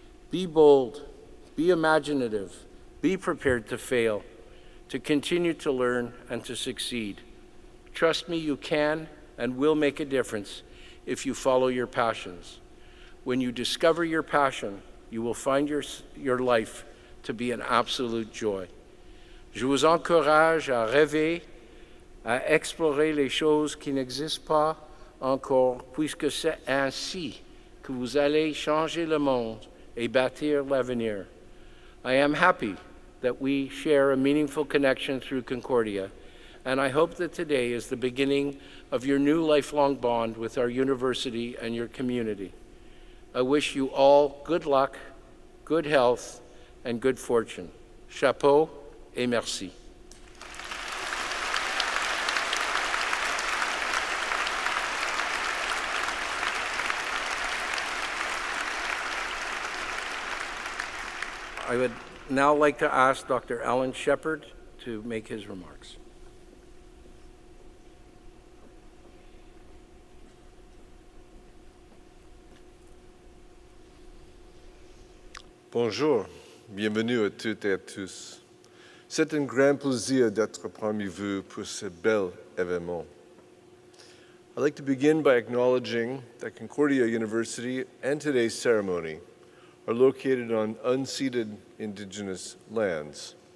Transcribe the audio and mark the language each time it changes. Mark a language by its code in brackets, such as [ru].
[en] Be bold, be imaginative, be prepared to fail, to continue to learn and to succeed. Trust me, you can and will make a difference if you follow your passions. When you discover your passion, you will find your life to be an absolute joy. [fr] Je vous encourage à rêver, à explorer les choses qui n'existent pas encore, puisque c'est ainsi que vous allez changer le monde et bâtir l'avenir. [en] I am happy that we share a meaningful connection through Concordia, and I hope that today is the beginning of your new lifelong bond with our university and your community. I wish you all good luck, good health, and good fortune. [fr] Chapeau et merci. [en] I would now like to ask Dr. Alan Shepard to make his remarks. [fr] Bonjour, bienvenue à toutes et à tous. C'est un grand plaisir d'être parmi vous pour ce bel événement. [en] I'd like to begin by acknowledging that Concordia University and today's ceremony are located on unceded Indigenous lands.